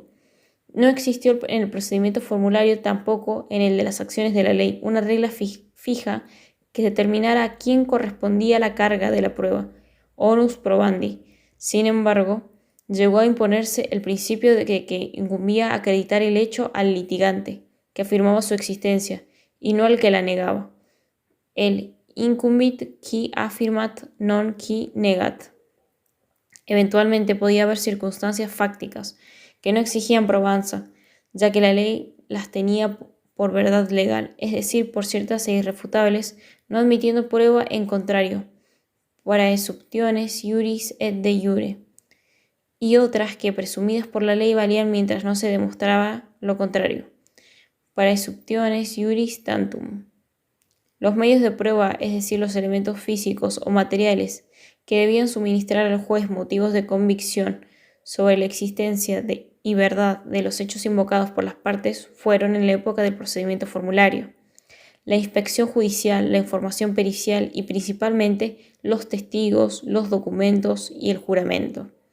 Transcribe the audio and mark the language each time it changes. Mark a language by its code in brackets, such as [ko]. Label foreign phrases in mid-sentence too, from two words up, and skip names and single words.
[es] No existió en el procedimiento formulario, tampoco en el de las acciones de la ley, una regla fija que determinara a quién correspondía la carga de la prueba, [la] onus probandi. [es] Sin embargo, llegó a imponerse el principio de que incumbía acreditar el hecho al litigante, que afirmaba su existencia, y no al que la negaba. [la] El incumbit qui affirmat non qui negat. [es] Eventualmente podía haber circunstancias fácticas que no exigían probanza, ya que la ley las tenía por verdad legal, es decir, por ciertas e irrefutables, no admitiendo prueba en contrario, [la] praesumptiones iuris et de iure, [es] y otras que, presumidas por la ley, valían mientras no se demostraba lo contrario, [la] praesumptiones iuris tantum. [es] Los medios de prueba, es decir, los elementos físicos o materiales que debían suministrar al juez motivos de convicción sobre la existencia y verdad de los hechos invocados por las partes, fueron en la época del procedimiento formulario la inspección judicial, la información pericial y principalmente los testigos, los documentos y el juramento.